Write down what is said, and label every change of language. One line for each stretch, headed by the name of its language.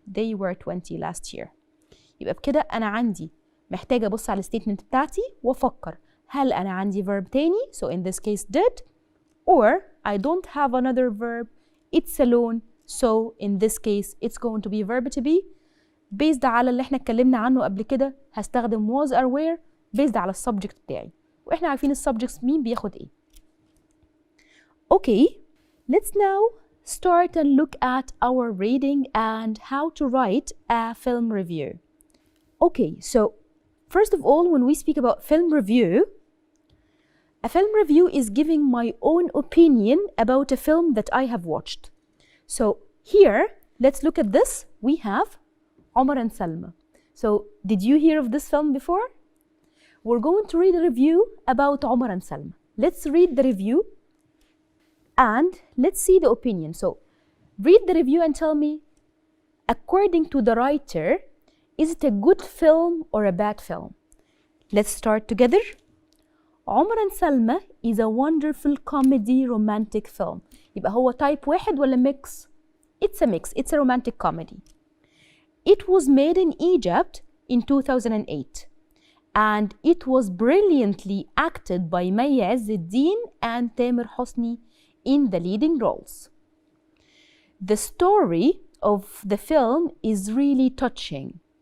English: They were 20 last year.
Arabic: يبقى بكده أنا عندي
English: محتاجة أبص على الستيتمنت بتاعتي وأفكر هل أنا عندي verb تاني, so in this case did, or I don't have another verb, it's alone, so in this case it's going to be verb to be.
Arabic: Based على اللي احنا اتكلمنا عنه قبل كده هستخدم was or were based على السبجكت بتاعي, واحنا عارفين السبجكتس مين بياخد ايه.
English: Okay, let's now start and look at our reading and how to write a film review. Okay, so first of all, when we speak about film review, a film review is giving my own opinion about a film that I have watched. So here, let's look at this. We have Omar and Salma. So did you hear of this film before? we're going to read a review about Omar and Salma. Let's read the review and let's see the opinion. So read the review and tell me, according to the writer, is it a good film or a bad film? Let's start together. Omar and Salma is a wonderful comedy romantic film.
Arabic: يبقى هو type واحد ولا mix?
English: It's a mix. It's a romantic comedy. It was made in Egypt in 2008 and it was brilliantly acted by May Azz el-Din and Tamer Hosni in the leading roles. The story of the film is really touching.